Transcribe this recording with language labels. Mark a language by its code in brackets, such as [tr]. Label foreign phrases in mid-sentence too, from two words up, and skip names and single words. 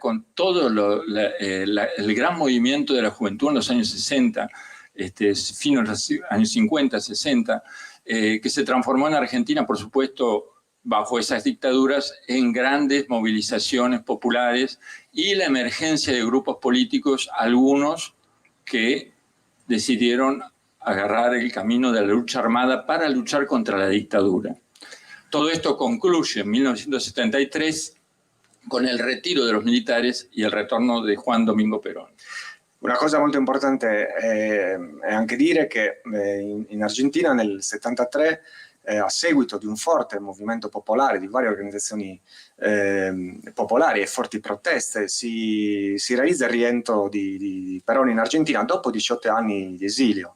[es] con todo el gran movimiento de la juventud en los años 60, finos de los años 50, 60, que se transformó en Argentina, por supuesto, bajo esas dictaduras, en grandes movilizaciones populares y la emergencia de grupos políticos, algunos que decidieron agarrar el camino de la lucha armada para luchar contra la dictadura. Todo esto concluye en 1973 con el retiro de los militares y el retorno de Juan Domingo Perón. [it] Una cosa molto importante è anche dire che in Argentina nel 73, a seguito di un forte movimento popolare, di varie organizzazioni popolari e forti proteste, si realizza il rientro di Perón in Argentina dopo 18 anni di esilio.